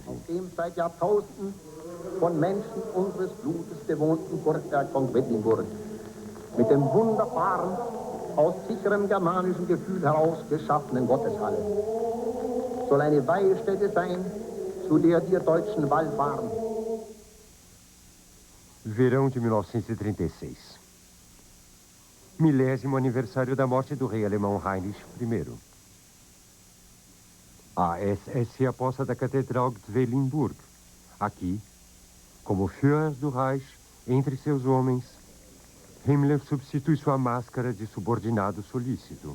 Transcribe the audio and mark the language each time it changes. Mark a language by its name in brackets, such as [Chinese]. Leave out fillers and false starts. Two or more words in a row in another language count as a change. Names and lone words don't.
[German] Auf dem seit Jahrtausenden von Menschen unseres Blutes bewohnten Burgberg von Quedlinburg, mit dem wunderbaren, aus sicherem germanischen Gefühl heraus geschaffenen Gotteshalle, soll eine Weihstätte sein, zu der wir Deutschen wallfahren. [Portuguese] Verão de 1936. Milésimo aniversário da morte do rei alemão Heinrich I. A SS se aposta da Catedral de Velinburg. Aqui, como Führer do Reich, entre seus homens, Himmler substitui sua máscara de subordinado solícito.